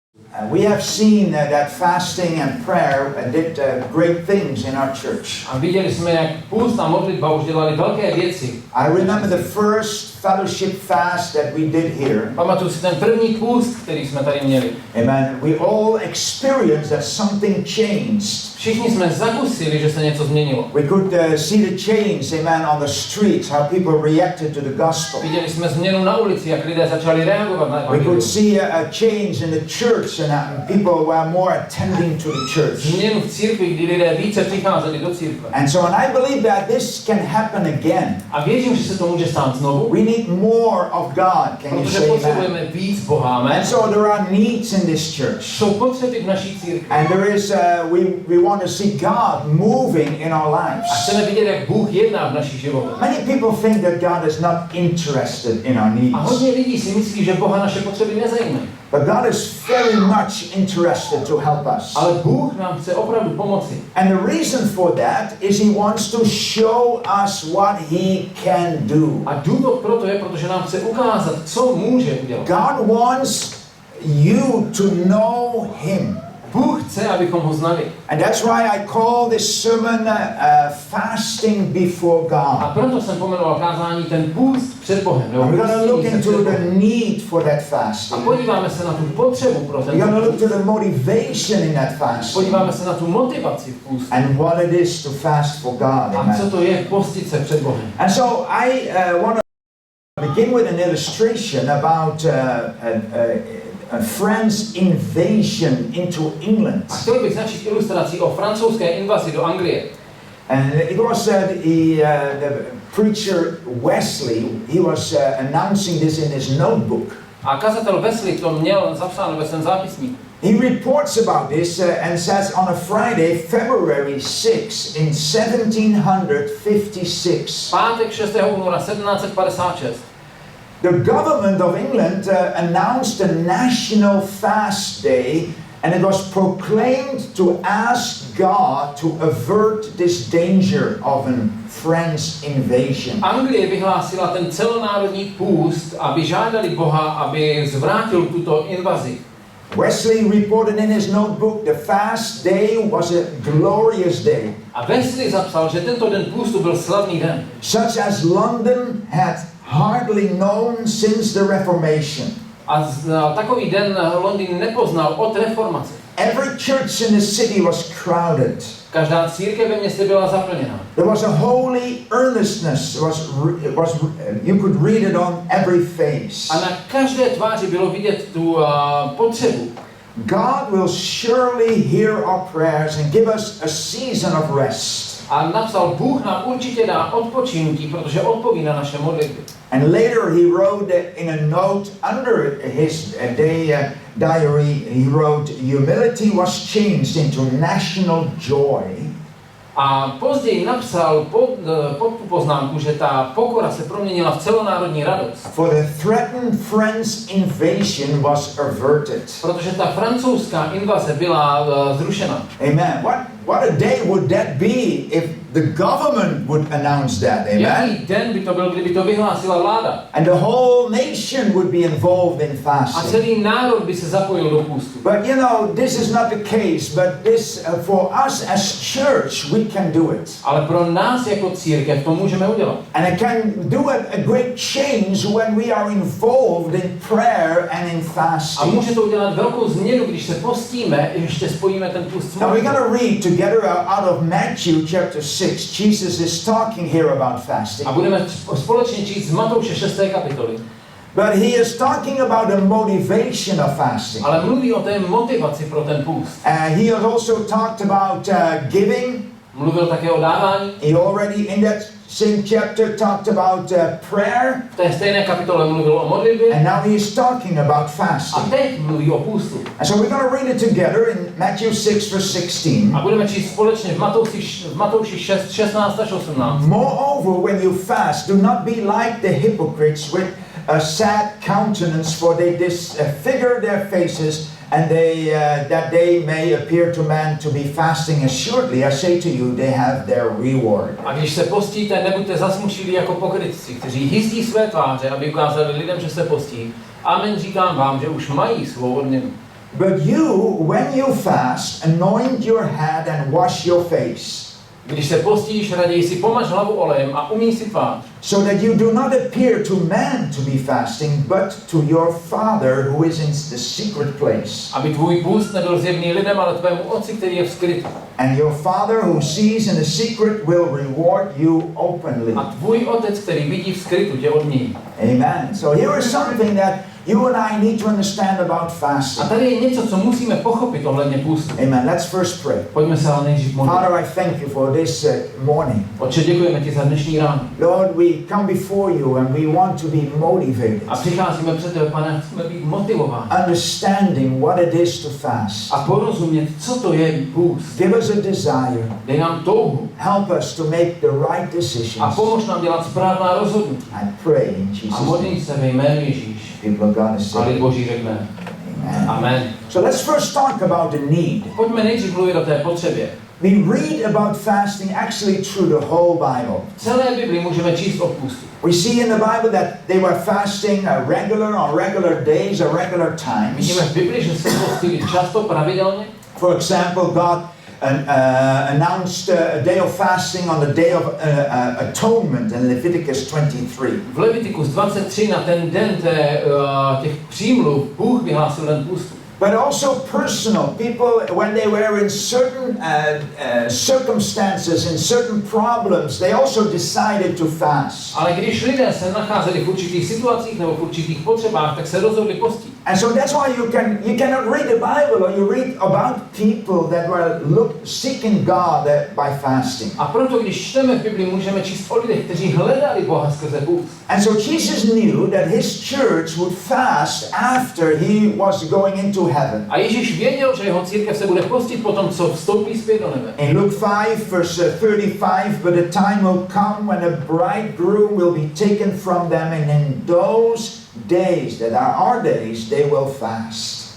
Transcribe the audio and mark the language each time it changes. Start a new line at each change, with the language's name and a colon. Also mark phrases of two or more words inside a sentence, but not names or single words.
English: We have seen that fasting and prayer did great things in our church.
Czech: A viděli jsme, jak půst a modlitba už dělali velké věci.
English: I remember the first fellowship fast that we did here.
Czech: Pamatuju si ten první půst, který jsme tady měli.
English: Amen. We all experienced that something changed.
Czech: Všichni jsme zakusili, že se něco změnilo.
English: We could see the change, amen, on the streets, how people reacted to the gospel.
Czech: Viděli jsme změnu na ulici, jak lidé začali reagovat na
English: We
Czech: evangelium.
English: could see a change in the church and people were more attending to the church.
Czech: Změnu v církvi, kdy lidé více přicházeli do církve.
English: And so and I believe that this can happen again.
Czech: A věřím, že se to může stát znovu.
English: We need more of God. Can you
Czech: Protože
English: say
Czech: potřebujeme
English: that?
Czech: víc Boha.
English: Amen. And so there are needs in this church.
Czech: Jsou potřeby v naší církvi.
English: And there is we want to see God moving in our
Czech: A
English: lives.
Czech: chceme vidět, jak Bůh jedná v našich životech.
English: Many people think that God is not interested in our
Czech: A
English: needs.
Czech: hodně lidí si myslí, že Boha naše potřeby nezajímají.
English: But God is very much interested to help us.
Czech: Ale Bůh nám chce opravdu pomoci.
English: And the reason for that is He wants to show us what He can do.
Czech: A důvod proto je, protože nám chce ukázat, co může udělat.
English: God wants you to know Him.
Czech: Bůh chce, abychom ho znali.
English: And that's why I call this sermon fasting before
Czech: A
English: God.
Czech: proto jsem pomenoval kázání ten půst před Bohem. nebo
English: And we're going to look
Czech: půstění se
English: into
Czech: před
English: the
Czech: Bohem.
English: need for that
Czech: A
English: fasting.
Czech: podíváme se na tu potřebu pro ten
English: We're going to look
Czech: půst.
English: to the motivation in that fasting.
Czech: Podíváme se na tu motivaci v půstu.
English: And what it is to fast for God.
Czech: A co
English: Amen.
Czech: to je postit se před Bohem.
English: And so I want to begin with an illustration about a French invasion into England.
Czech: A chtěl bych začít ilustrací o francouzské invazi do Anglie.
English: And it was the preacher Wesley, he was announcing this in his notebook.
Czech: A kazatel Wesley to měl zapsáno ve svém zápisníku.
English: He reports about this and says on a Friday, February 6 in 1756.
Czech: Pátek 6. února 1756.
English: The government of England announced a national fast day, and it was proclaimed to ask God to avert this danger of a French invasion.
Czech: Anglie vyhlásila ten celonárodní půst, aby žádali Boha, aby zvrátil tuto invazi.
English: Wesley reported in his notebook the fast day was a glorious day,
Czech: A Wesley zapsal, že tento den půstu byl slavný den.
English: such as London had hardly known since the Reformation.
Czech: A takový den Londýn nepoznal od reformace.
English: Every church in the city was crowded.
Czech: Každá církev ve městě byla zaplněná.
English: There was a holy earnestness. You could read it on every face.
Czech: A na každé tváři bylo vidět tu potřebu.
English: God will surely hear our prayers and give us a season of rest.
Czech: A napsal, Bůh nám určitě dá odpočinutí, protože odpoví na naše modlitby.
English: And later he wrote in a note under his diary, he wrote, humility was changed into national joy.
Czech: A později napsal pod tu poznámku, že ta pokora se proměnila v celonárodní radost.
English: For the threatened French invasion was averted.
Czech: Protože ta francouzská invaze byla zrušena.
English: Amen. What a day would that be if the government would announce that? Amen.
Czech: Jaký den by to byl, kdyby to vyhlásila vláda?
English: And the whole nation would be involved in
Czech: A
English: fasting.
Czech: celý národ by se zapojil do půstu.
English: But you know, this is not the case, but this for us as church, we can do it.
Czech: Ale pro nás jako církev to můžeme udělat.
English: And it can do a great change when we are involved in prayer and in
Czech: A
English: fasting.
Czech: může to udělat velkou změnu, když se postíme, ještě spojíme ten půst s
English: Now we're
Czech: modlitbou.
English: going to read together out of Matthew chapter 6. Jesus is talking here about fasting.
Czech: A budeme společně číst z Matouše 6. kapitoly.
English: But he is talking about the motivation of fasting.
Czech: Ale mluví o té motivaci pro ten půst.
English: He has also talked about giving.
Czech: Mluvil také o dávání.
English: He already in that same chapter talked about prayer.
Czech: V té stejné kapitole mluvil o modlitbě.
English: And now he is talking about
Czech: A
English: fasting.
Czech: teď mluví o půstu.
English: And so we're going to read it together in Matthew 6 verse 16.
Czech: A budeme číst společně v Matouši 6, 16 až 18.
English: Moreover, when you fast, do not be like the hypocrites with a sad countenance, for they disfigure their faces, and that they may appear to man to be fasting. Assuredly, I say to you, they have their reward.
Czech: A když se postíte, nebuďte zasmušilí jako pokrytci, kteří hyzdí své tváře, aby ukázali lidem, že se postí. Amen, říkám vám, že už mají svou odměnu.
English: But you, when you fast, anoint your head and wash your face,
Czech: Když se postíš, raději si pomaž hlavu olejem a umyj si tvář.
English: so that you do not appear to man to be fasting, but to your Father who is in the secret place.
Czech: Aby tvůj půst nebyl zjevný lidem, ale tvému otci, který je v skrytu.
English: And your Father who sees in the secret will reward you openly.
Czech: A tvůj otec, který vidí v skrytu, tě odmění.
English: Amen. So here is something that you and I need to understand about
Czech: A
English: fasting.
Czech: tady je něco, co musíme pochopit ohledně půstu.
English: Amen. Let's first pray.
Czech: Pojďme se ale nejdřív modlit.
English: Father, I thank you for this morning.
Czech: Otče, děkujeme ti za dnešní ráno.
English: Lord, we come before you and we want to be motivated,
Czech: A přicházíme před tebe, pane, chceme být motivováni.
English: understanding what it is to fast.
Czech: A porozumět, co to je půst.
English: Give us a desire.
Czech: Dej nám touhu.
English: Help us to make the right
Czech: A
English: decisions.
Czech: pomož nám dělat správná rozhodnutí.
English: I pray in
Czech: A
English: Jesus' name.
Czech: modlím se ve jménu Ježíš.
English: People of God
Czech: A
English: say,
Czech: lid Boží řekne.
English: Amen. Amen. So let's first talk about the need.
Czech: Pojďme nejdřív mluvit o té potřebě.
English: We read about fasting actually through the whole Bible.
Czech: V celé Bibli můžeme číst o půstu.
English: We see in the Bible that they were fasting on regular days, or regular
Czech: Vidíme
English: times.
Czech: v Bibli, že se postili často, pravidelně.
English: For example, God announced a day of fasting on the Day of Atonement in Leviticus 23.
Czech: V Levitikus 23 na ten den těch přímluv Bůh vyhlásil den půstu.
English: But also personal. People, when they were in certain circumstances, in certain problems, they also decided to fast.
Czech: Ale když lidé se nacházeli v určitých situacích nebo v určitých potřebách, tak se rozhodli postit.
English: And so that's why you cannot read the Bible, or you read about people that were seeking God by fasting.
Czech: A proto, když čteme v Bibli, můžeme číst o lidech, kteří hledali Boha skrze půst.
English: And so Jesus knew that his church would fast after he was going into heaven.
Czech: A Ježíš věděl, že jeho církev se bude postit potom, co vstoupí zpět do nebe.
English: In Luke 5, verse 35, but the time will come when the bridegroom will be taken from them, and in those days that are our days, they will fast.